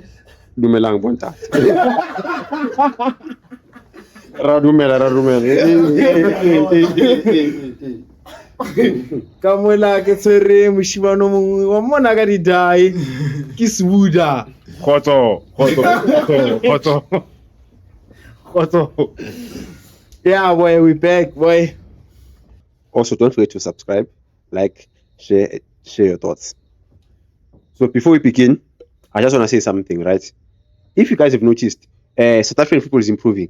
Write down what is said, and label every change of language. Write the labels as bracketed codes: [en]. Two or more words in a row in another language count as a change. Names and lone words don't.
[st] dumelang bontate ra dumela ka mola ke tshwere moshimano mongwe wa mona ka didai ke Sbuda khotso [en] yeah boy, we back boy. Also, don't forget to subscribe, like, share your thoughts. So before we begin, I just want to say something, right? If you guys have noticed, South African football is improving.